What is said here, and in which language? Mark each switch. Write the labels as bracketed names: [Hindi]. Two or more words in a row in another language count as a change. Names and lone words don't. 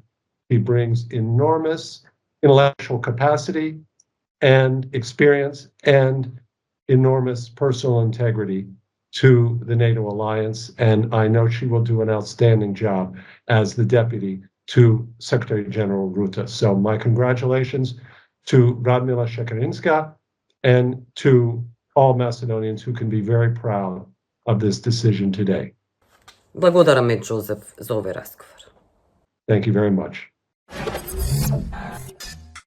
[English] He brings enormous intellectual capacity and experience and enormous personal integrity to the NATO alliance, and I know she will do an outstanding job as the deputy to Secretary General Rutte. So my congratulations to Radmila Shekarinska and to all Macedonians who can be very proud of this decision today. [Macedonian] Благодарам, Ед Џозеф, за овој разговор. [English] Thank you very much.